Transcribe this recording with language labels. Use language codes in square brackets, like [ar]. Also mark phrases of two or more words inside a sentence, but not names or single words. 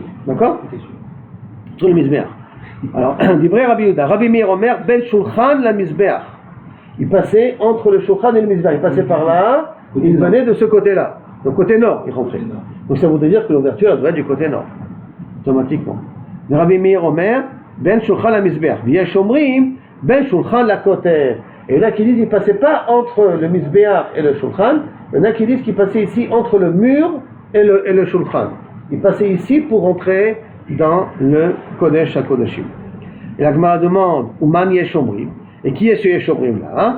[fr] D'accord? Sur le Mizbeach. Alors, dit vrai Rabbi Yehuda, Rabbi Meir Omer, [he] בין שולחן למזבח. [fr] Il passait entre le Shulchan et le Mizbeach. Il passait par là, il venait de ce côté-là. Donc côté nord, il rentrait. Donc ça voudrait dire que l'ouverture, elle doit être du côté nord. Automatiquement. [he] רבי מאיר אומר, בין שולחן למזבח. ויש אומרים, בין שולחן לכותל. [fr] Et il y en a qui disent qu'il ne passait pas entre le Mizbeach et le Shulchan. Il y en a qui disent qu'il passait ici entre le mur et le Shulchan. Il passait ici pour entrer dans le [he] קודש הקדשים. [fr] Et la Gemara demande, [he] ומאן יש אומרים. [fr] Et qui est ce Yeshomrim là?